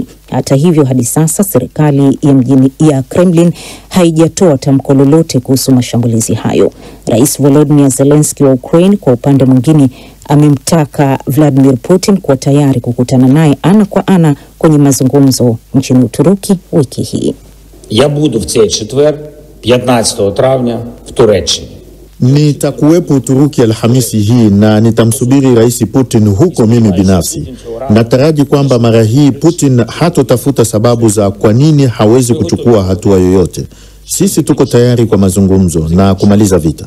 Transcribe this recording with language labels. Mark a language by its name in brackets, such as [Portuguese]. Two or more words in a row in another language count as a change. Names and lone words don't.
[Swahili] Hata hivyo, hadi sasa serikali ya Kremlin haijatoa tamko lolote kuhusu mashambulizi hayo. Rais Volodymyr Zelensky wa Ukraine kwa upande mwingine amemtaka Vladimir Putin kuwa tayari kukutana naye ana kwa ana kwenye mazungumzo nchini Uturuki wiki hii. [Ukrainian] Я буду в цей четвер, 15 травня, в Туреччині. [Swahili] Nitakuwepo Uturuki Alhamisi hii na nitamsubiri Rais Putin huko mimi binafsi. Nataraji kwamba mara hii Putin hatotafuta sababu za kwa nini hawezi kuchukua hatua yoyote. Sisi tuko tayari kwa mazungumzo na kumaliza vita.